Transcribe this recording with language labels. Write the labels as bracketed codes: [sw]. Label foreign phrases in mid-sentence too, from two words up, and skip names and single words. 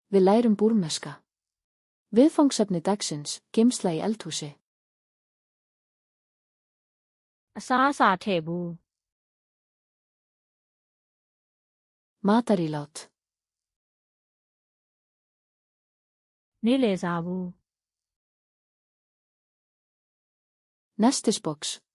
[is] Við lærum búrmneska. Viðfangsefni dagsins, geymsla í eldhúsi. [my] အစားအစာထည့်ဘူး [is] Matarílát. [my] နေ့လည်စားဘူး [is] Nestisbox.